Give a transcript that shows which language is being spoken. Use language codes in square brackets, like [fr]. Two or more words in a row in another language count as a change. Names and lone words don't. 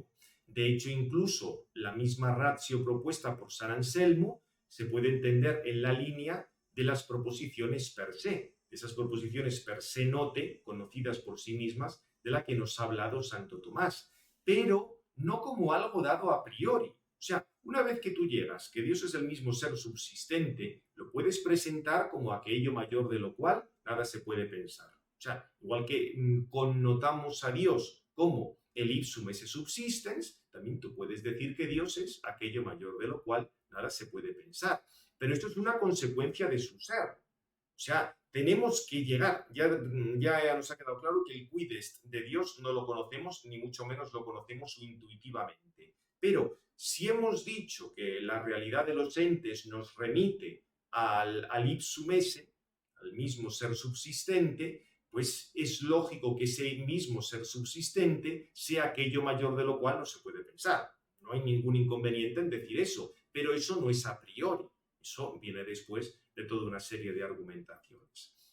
[es] De hecho, incluso la misma ratio propuesta por San Anselmo se puede entender en la línea de las proposiciones [la] per se, [es] de esas proposiciones [la] per se note, [es] conocidas por sí mismas, de la que nos ha hablado Santo Tomás, pero no como algo dado [la] a priori. [es] O sea, una vez que tú llegas, que Dios es el mismo ser subsistente, lo puedes presentar como aquello mayor de lo cual nada se puede pensar. O sea, igual que connotamos a Dios como el [la] ipsum esse subsistens, [es] también tú puedes decir que Dios es aquello mayor de lo cual nada se puede pensar. Pero esto es una consecuencia de su ser. O sea, tenemos que llegar, ya nos ha quedado claro que el [la] quid est [es] de Dios no lo conocemos, ni mucho menos lo conocemos intuitivamente. Pero si hemos dicho que la realidad de los entes nos remite al [la] ipsum esse, [es] al mismo ser subsistente, pues es lógico que ese mismo ser subsistente sea aquello mayor de lo cual no se puede pensar. No hay ningún inconveniente en decir eso, pero eso no es [la] a priori. [es] Eso viene después de toda una serie de argumentaciones.